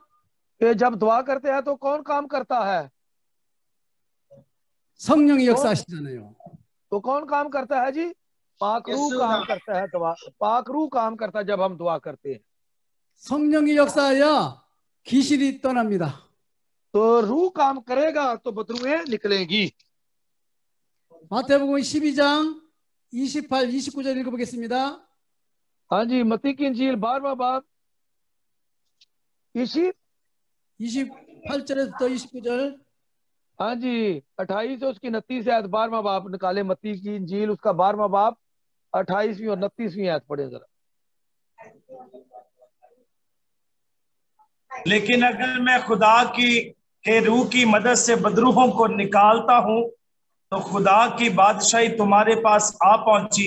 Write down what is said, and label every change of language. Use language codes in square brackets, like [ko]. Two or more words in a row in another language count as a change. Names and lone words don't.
[hi] कि जब दुआ करते हैं तो कौन काम करता है? [ko] 성령이 역사하시잖아요. [hi] तो कौन काम करता है जी? पाक रूह काम करता है। दुआ पाक रूह काम करता है जब हम दुआ करते हैं। [ko] 성령이 역사하여 귀신이 떠납니다. [hi] तो रूह काम करेगा तो बदरूहें निकलेंगी। [ko] 마태복음 12장 28, 29절 읽어보겠습니다. [hi] हाँ जी, मत्ती की इंजील 12वां बाब [ko] 28절에서 29절. [hi] हाँ जी, 28 और उसकी 29 आयत, 12वां बाब निकाले मत्ती की इंजील, उसका 12वां बाब 28वीं और 29वीं आयत पढ़े जरा। लेकिन अगर मैं खुदा के रूह की मदद से बदरूहों को निकालता हूं तो खुदा की बादशाही तुम्हारे पास आ पहुंची।